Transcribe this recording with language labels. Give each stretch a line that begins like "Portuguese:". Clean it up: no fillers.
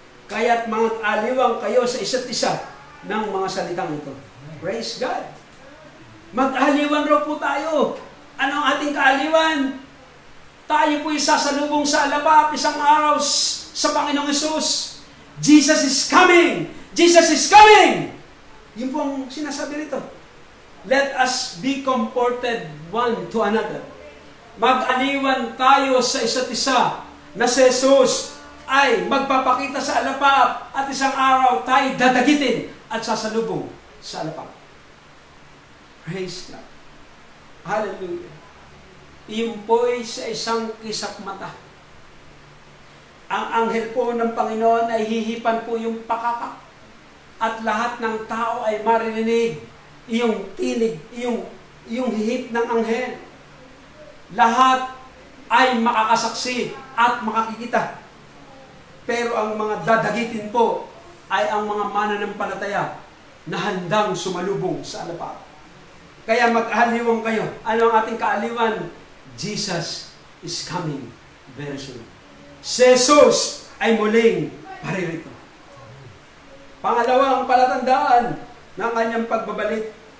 Filipino: Kaya't mga aliwang kayo sa isa't isa ng mga salitang ito.
English: Praise God!
Filipino: Mag-aliwan raw po tayo. Ano ang ating kaaliwan? Tayo po'y sasalubong sa alapa isang araw sa Panginoong Hesus.
English: Jesus is coming! Jesus is coming!
Filipino: Yun po ang sinasabi rito.
English: Let us be comforted one to another.
Filipino: Mag-aliwan tayo sa isa't isa na si Jesus ay magpapakita sa alapa at isang araw tayo dadagitin at sasalubong sa alapa.
English: Praise God. Hallelujah.
Filipino: Iyon po'y sa isang kisap mata. Ang anghel po ng Panginoon ay hihipan po yung pakakak. At lahat ng tao ay maririnig iyong tinig, iyong hihip ng anghel. Lahat ay makakasaksi at makakikita Pero ang mga dadagitin po ay ang mga mananampalataya na handang sumalubong sa alapaap. Kaya mag-aliwang kayo. Ano ang ating kaaliwan?
English: Jesus is coming very soon.
Filipino: Si Jesus ay muling paririto. Pangalawa, ang palatandaan ng kanyang pagbabalik.